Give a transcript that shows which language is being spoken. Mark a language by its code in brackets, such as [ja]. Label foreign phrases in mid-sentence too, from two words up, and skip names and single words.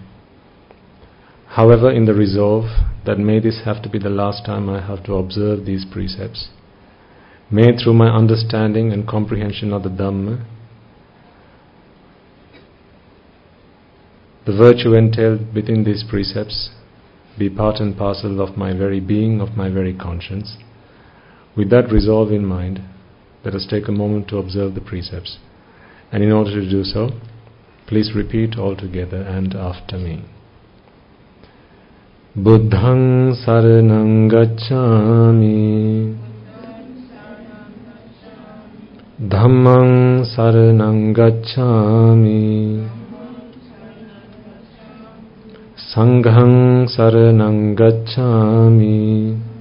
[en] However, in the resolve that may this have to be the last time I have to observe these precepts, may through my understanding and comprehension of the Dhamma, the virtue entailed within these precepts be part and parcel of my very being, of my very conscience. With that resolve in mind, let us take a moment to observe the precepts. And in order to do so, please repeat all together and after me. [pi] Buddhaṃ saraṇaṃ gacchāmi. Dhammaṃ saraṇaṃ gacchāmi. Saṅghaṃ saraṇaṃ gacchāmi.